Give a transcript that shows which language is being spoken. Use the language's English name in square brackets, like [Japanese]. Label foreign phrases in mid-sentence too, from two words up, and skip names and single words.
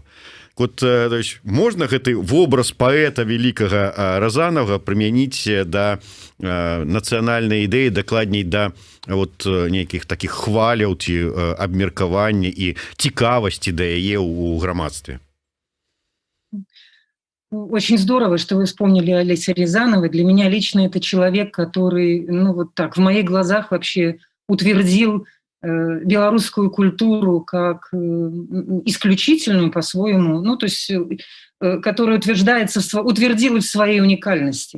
[Belarusian] Вот, можна гэты вобраз паэта великага Разанова прымяніць да нацыянальнай ідэі, дакладней да вот нейкіх таких хваляў ці абмеркавання і цікавасці да яе ў грамадстве. [Russian] Очень здорово, что вы вспомнили Олеся Рязанова. Для меня лично это человек, который, ну вот так, в моих глазах вообще утвердил белорусскую культуру как исключительную по-своему, ну, то есть, которая утвердилась в своей уникальности.